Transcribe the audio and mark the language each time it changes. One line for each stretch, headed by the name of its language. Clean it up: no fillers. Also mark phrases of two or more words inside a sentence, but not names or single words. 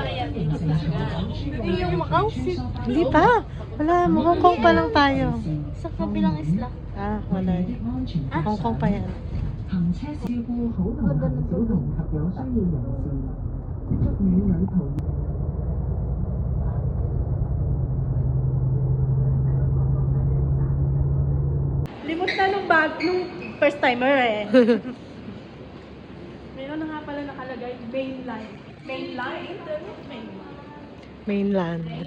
Filipino: Yung Macau, Hindi pa. Wala. Hong Kong pa lang tayo. sa kabilang isla. Ah, wala. Hong Kong pa yan.
Cantonese: 行車照顧好同行小童及有需要人士，祝你旅途。
Filipino: Limot na nung
English: first timer
Filipino: eh. Meron na nga pala nakalagay mainline. Mainline? Mainland.